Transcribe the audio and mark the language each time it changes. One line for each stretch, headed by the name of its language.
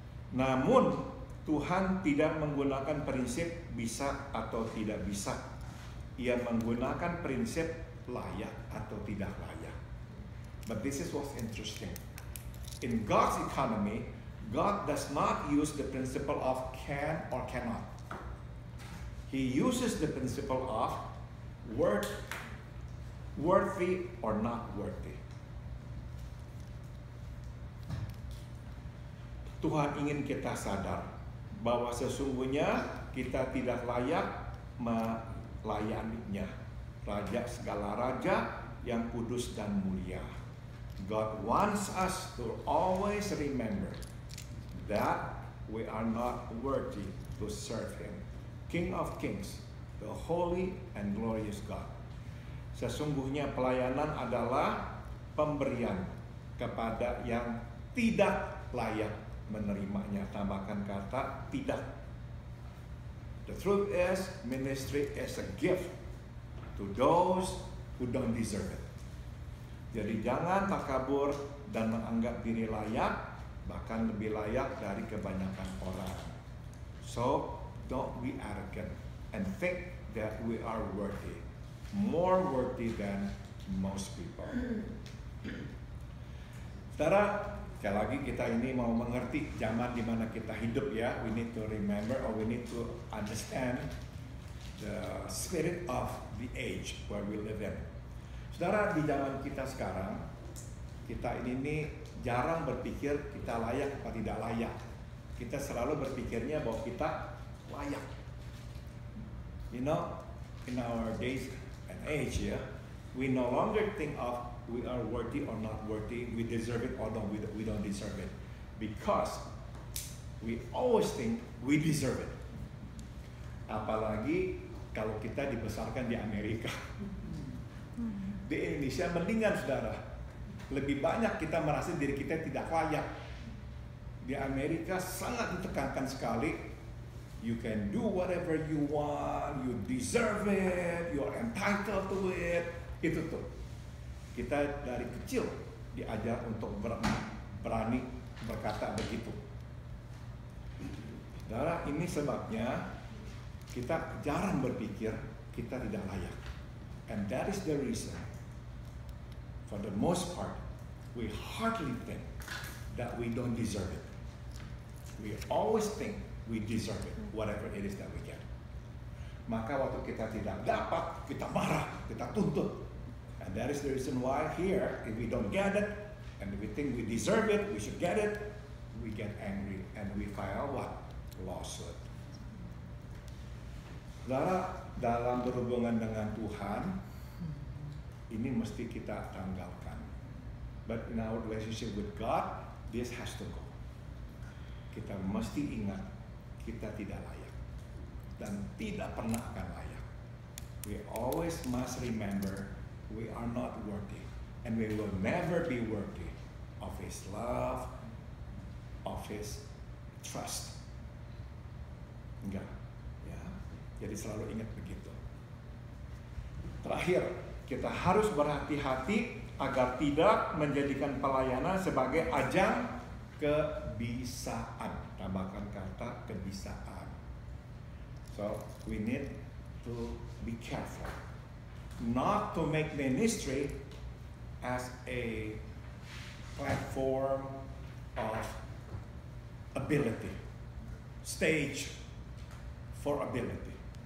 Indonesian: Namun Tuhan tidak menggunakan prinsip bisa atau tidak bisa. Ia menggunakan prinsip layak atau tidak layak.
English: But this is what's interesting. In God's economy, God does not use the principle of can or cannot. He uses the principle of worthy or not worthy.
Indonesian: Tuhan ingin kita sadar bahwa sesungguhnya kita tidak layak melayaninya. Raja segala raja yang kudus dan mulia.
English: God wants us to always remember that we are not worthy to serve Him. King of Kings, the holy and glorious God.
Indonesian: Sesungguhnya pelayanan adalah pemberian kepada yang tidak layak menerimanya. Tambahkan kata tidak.
English: The truth is, ministry is a gift to those who don't deserve it.
Indonesian: Jadi jangan takabur dan menganggap diri layak, bahkan lebih layak dari kebanyakan orang.
English: So, don't be arrogant and think that we are worthy, more worthy than most people.
Indonesian: Saudara, sekali lagi kita ini mau mengerti zaman di mana kita hidup ya.
English: We need to remember or we need to understand the spirit of the age where we live in.
Indonesian: Saudara, di zaman kita sekarang, kita ini jarang berpikir kita layak atau tidak layak. Kita selalu berpikirnya bahwa kita layak.
English: You know, in our days and age ya, We no longer think of we are worthy or not worthy, we deserve it or we don't deserve it. Because we always think we deserve it.
Indonesian: Apalagi kalau kita dibesarkan di Amerika. Di Indonesia mendingan saudara. Lebih banyak kita merasa diri kita tidak layak. Di Amerika sangat ditekankan sekali.
English: You can do whatever you want, you deserve it, you're entitled to it.
Indonesian: Itu tuh. Kita dari kecil diajar untuk berani berkata begitu. Saudara, ini sebabnya kita jarang berpikir kita tidak layak.
English: And that is the reason, for the most part, we hardly think that we don't deserve it. We always think we deserve it, whatever it is that we get.
Indonesian: Maka waktu kita tidak dapat, kita marah, kita tuntut.
English: And that is the reason why here, if we don't get it, and we think we deserve it, we should get it, we get angry, and we file what? Lawsuit.
Indonesian: Saudara, dalam berhubungan dengan Tuhan, ini mesti kita tanggalkan.
English: But in our relationship with God, this has to go.
Indonesian: Kita mesti ingat, kita tidak layak. Dan tidak pernah akan layak.
English: We always must remember, we are not worthy. And we will never be worthy of His love, of His trust.
Indonesian: Enggak. Ya. Jadi selalu ingat begitu. Terakhir, kita harus berhati-hati agar tidak menjadikan pelayanan sebagai ajang kebisaan. Tambahkan kata kebisaan.
English: So we need to be careful not to make ministry as a platform of ability, stage for ability.